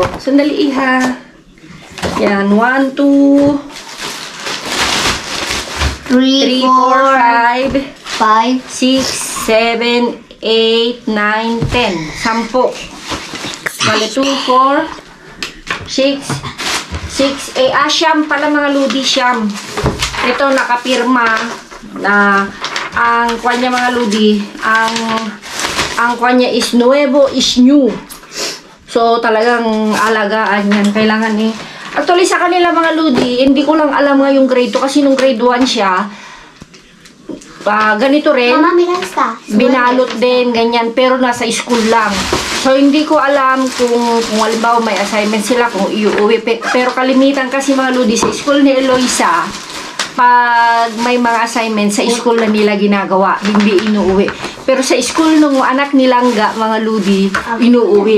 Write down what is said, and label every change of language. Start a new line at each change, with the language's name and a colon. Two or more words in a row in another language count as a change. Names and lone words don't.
Filipino: Sandali, iha. Yan, 1, 2, 3, 4, 5, 6, 7, 8, 9, 10. 10. Bale, 2, 4, 6, 6, siyam pala mga ludi, siyam. Ito, nakapirma na ang kanya mga ludi, ang kanya is nuevo,
English: is new.
Filipino: So, talagang alagaan yan. Kailangan actually, sa kanila mga ludi, hindi ko lang alam nga yung grade 2 kasi nung grade 1 siya, ganito rin. Mama,
Spanish: mira esta.
Filipino: Binalot din, ganyan, pero nasa school lang. So, hindi ko alam kung halimbawa may assignment sila, kung iuwi. Pero kalimitan kasi mga ludi, sa school ni Eloisa, pag may mga assignment sa school na nila ginagawa, hindi inuuwi. Pero sa school nung anak nilang mga ludi, inuuwi.